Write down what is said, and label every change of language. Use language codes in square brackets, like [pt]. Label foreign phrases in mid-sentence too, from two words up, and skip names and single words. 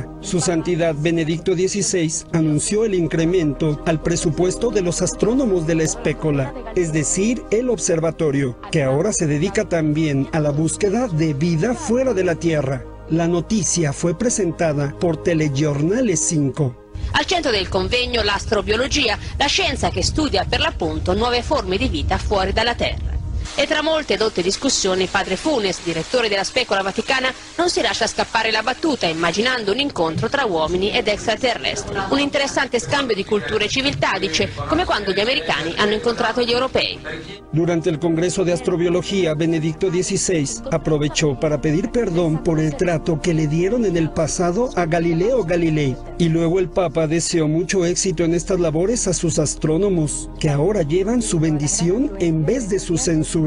[es] Su Santidad Benedicto XVI anunció el incremento al presupuesto de los astrónomos de la Spécola, es decir, el observatorio, que ahora se dedica también a la búsqueda de vida fuera de la Tierra. [it] La notizia [es] fue presentada por Telegiornale 5. [it] Al centro del convegno l'astrobiologia, la scienza che studia per l'appunto nuove forme di vita fuori dalla Terra. E tra molte dotte discussioni, padre Funes, direttore della Specola Vaticana, non si lascia scappare la battuta immaginando un incontro tra uomini ed extraterrestri. Un interessante scambio di culture e civiltà, dice, come quando gli americani hanno incontrato gli europei. [es] Durante el Congreso de Astrobiología, Benedicto XVI aprovechó para pedir perdón por el trato que le dieron en el pasado a Galileo Galilei. Y luego el Papa deseó mucho éxito en estas labores a sus astrónomos, que ahora llevan su bendición en vez de su censura.